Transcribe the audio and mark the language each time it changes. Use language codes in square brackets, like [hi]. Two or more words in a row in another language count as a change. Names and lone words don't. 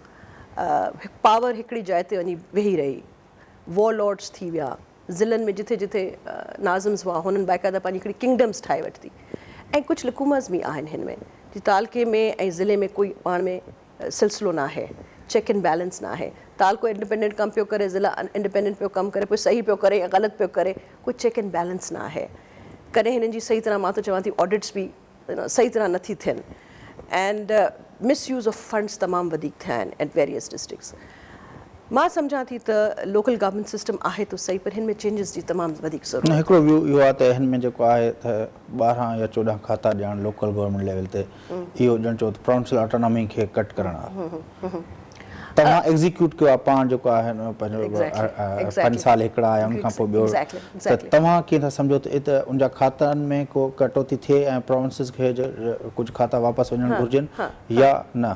[sd] पावर हिकिड़ी जाइ ते वञी वेही रही, वॉरलॉर्ड्स थी विया, ज़िलनि में जिथे जिथे नाज़िम्स हुआ हुननि बाक़ाइदा पंहिंजी हिकिड़ी किंगडम्स ठाहे वरिती। ऐं कुझु लिकुमस बि आहिनि हिन में, जी तालके में ऐं ज़िले में कोई पाण में सिलसिलो न आहे, [en] check and balance [sd] न आहे। तालको इंडिपेंडेंट कमु पियो करे, ज़िला इंडिपेंडेंट पियो कमु करे, पोइ सही पियो करे या ग़लति पियो करे, कोई [en] check and balance [sd] न आहे। कॾहिं हिननि जी सही तरह, मां त चवां थी ऑडिट्स बि सही तरह नथी थियनि [en] and misuse of funds [sd] तमामु वधीक थिया आहिनि [en] at various districts. [sd] मां सम्झां थी त [en] local government system [sd] आहे त सही, पर हिन में चेंजिस जी तमामु वधीक ज़रूरत। हिकिड़ो व्यू इहो आहे त हिन में जेको आहे त 12 या 14 खाता ॾियणु [en] local government level [sd] ते, इहो ॼण चओ त [en] provincial autonomy [sd] खे कट करणु आहे। तव्हां एग्ज़ीक्यूट कयो आहे पाण जेको आहे पंहिंजो 5 साल हिकिड़ा आहे, उनखां पोइ ॿियो, त तव्हां कीअं था सम्झो त उनजा खातनि में को कटौती थिए ऐं प्रोविंसिस खे कुझु खाता वापसि वञणु घुरिजनि या न?